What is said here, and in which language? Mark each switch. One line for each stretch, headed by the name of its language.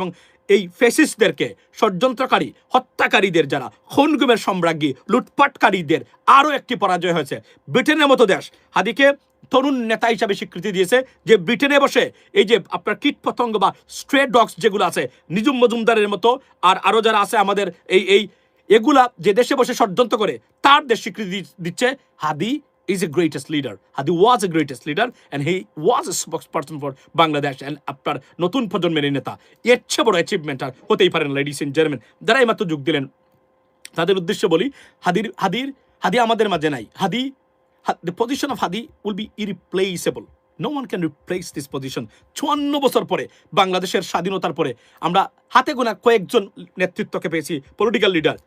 Bangla: এবং এই ফেসিস্টদেরকে, ষড়যন্ত্রকারী হত্যাকারীদের, যারা খুনগুমের সম্রাজ্ঞী লুটপাটকারীদের আরও একটি পরাজয় হয়েছে। ব্রিটেনের মতো দেশ হাদিকে তরুণ নেতা হিসাবে স্বীকৃতি দিয়েছে, যে ব্রিটেনে বসে এই যে আপনার কীট পতঙ্গ বা স্ট্রে ডগস যেগুলো আছে, নিজুম মজুমদারের মতো আর আরও যারা আছে আমাদের এগুলা যে দেশে বসে ষড়যন্ত্র করে তার দেশ স্বীকৃতি দিচ্ছে।
English: Hadi is a greatest leader. Hadi was a greatest leader and he was a spokesperson for Bangladesh and
Bangla: আপনার নতুন প্রজন্মের নেতা। এর চেয়ে বড় অ্যাচিভমেন্ট আর হতেই পারে না,
English: Ladies and gentleman.
Bangla: যারা এইমাত্র যোগ দিলেন তাদের উদ্দেশ্যে বলি, হাদি আমাদের মাঝে নাই।
English: the position of Hadi will be irreplaceable. No one can replace this position.
Bangla: 54 বছর পরে, বাংলাদেশের স্বাধীনতার পরে আমরা হাতে গোনা কয়েকজন নেতৃত্বকে পেয়েছি, পলিটিক্যাল লিডার।